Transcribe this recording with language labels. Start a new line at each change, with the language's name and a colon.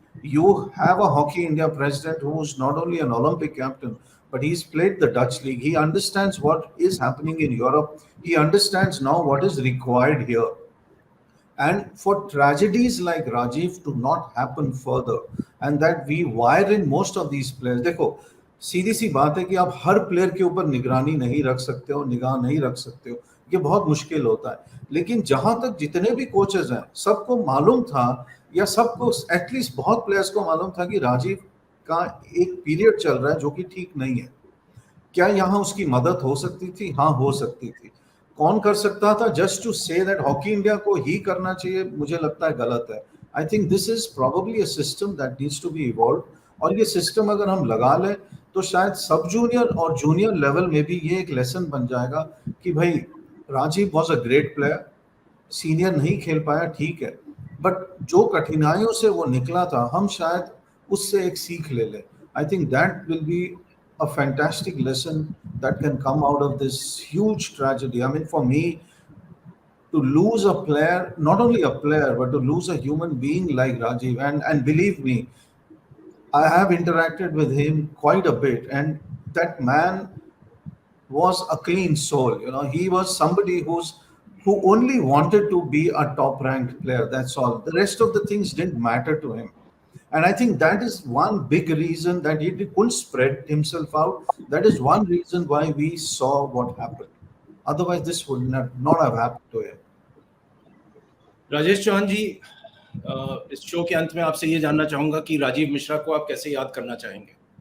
English: You have a Hockey India president who's not only an Olympic captain, but he's played the Dutch league. He understands what is happening in Europe. He understands now what is required here. And for tragedies like Rajiv to not happen further, and that we wire in most of these players.
Hindi: देखो, सीधी सी बात है कि आप हर player के ऊपर निगरानी नहीं रख सकते हो, निगाह नहीं रख सकते हो, ये बहुत मुश्किल होता है. लेकिन जहां तक जितने भी कोचेस हैं, सबको मालूम था, या सबको एटलीस्ट बहुत प्लेयर्स को मालूम था कि राजीव का एक पीरियड चल रहा है जो कि ठीक नहीं है. क्या यहाँ उसकी मदद हो सकती थी? हाँ, हो सकती थी. कौन कर सकता था?
English: just to say that
Hindi: hockey India को ही करना चाहिए, मुझे लगता है गलत है.
English: I think this is probably a system that needs to be evolve.
Hindi: और ये सिस्टम अगर हम लगा लें तो शायद सब जूनियर और जूनियर लेवल में भी ये एक लेसन बन जाएगा कि भाई Rajiv
English: was a great player,
Hindi: senior नहीं खेल पाया, ठीक है, बट जो कठिनाइयों से वो निकला था, हम शायद उससे एक सीख ले लें.
English: I think that will be a fantastic lesson that can come out of this huge tragedy. I mean, for me, to lose a player, not only a player, but to lose a human being like Rajiv, and believe me, I have interacted with him quite a bit, and that man was a clean soul. He was somebody who only wanted to be a top ranked player. That's all. The rest of the things didn't matter to him. And I think that is one big reason that he couldn't spread himself out. That is one reason why we saw what happened. Otherwise, this would not have happened to him.
Hindi: Rajesh Chauhan जी, इस show के अंत में आपसे ये जानना चाहूंगा कि राजीव मिश्रा को आप कैसे याद करना चाहेंगे?